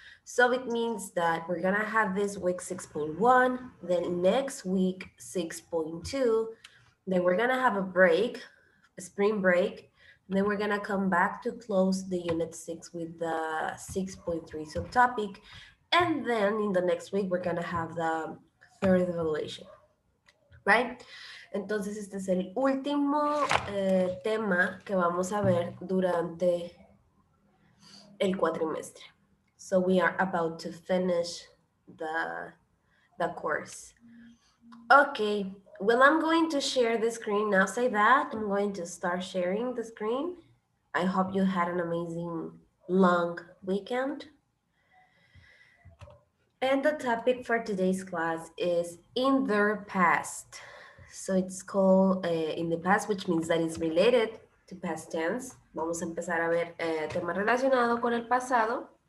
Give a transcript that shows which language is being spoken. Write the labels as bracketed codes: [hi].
[en] So it means that we're gonna have this week 6.1, then next week 6.2, then we're gonna have a break, a spring break, and then we're gonna come back to close the unit 6 with the 6.3 subtopic, and then in the next week we're gonna have the third evaluation, right? [es] Entonces este es el último tema que vamos a ver durante el cuatrimestre. [en] So we are about to finish the course. Okay, well, I'm going to share the screen now. Say that, I'm going to start sharing the screen. I hope you had an amazing long weekend. And the topic for today's class is in their past. So it's called in the past, which means that it's related to past tense. [es] Vamos a empezar a ver tema relacionado con el pasado.